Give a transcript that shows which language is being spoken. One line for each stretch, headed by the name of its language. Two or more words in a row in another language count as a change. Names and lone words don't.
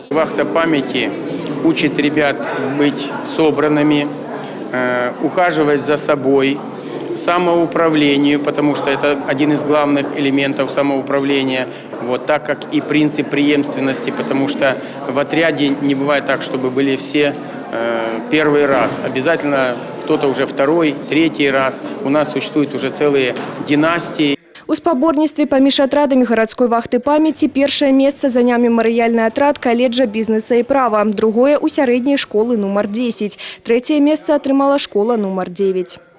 Russian: Вахта памяти учит ребят быть собранными, ухаживать за собой, самоуправлению, потому что это один из главных элементов самоуправления, вот, так как и принцип преемственности, потому что в отряде не бывает так, чтобы были все первый раз. Обязательно кто-то уже второй, третий раз. У нас существуют уже целые династии.
Belarusian: У спаборніцтве паміж атрадамі гарадской вахты памяці першае месца заняў мемарыяльны атрад каледжа бізнеса і права, другое у сярэдняй школы нумар 10, трэцяе месца атрымала школа нумар 9.